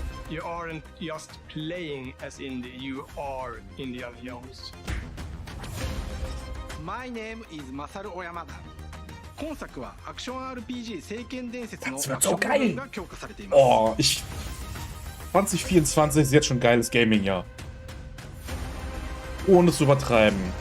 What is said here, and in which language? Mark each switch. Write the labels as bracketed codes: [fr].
[en] You aren't just playing as Indie, you are Indiana Jones. My name is Masaru Oyamada. [ja] 今作はアクション RPG 聖剣伝説の [de] Das wird so geil! Oh, 2024 ist jetzt schon ein geiles Gaming-Jahr. Ohne es zu übertreiben.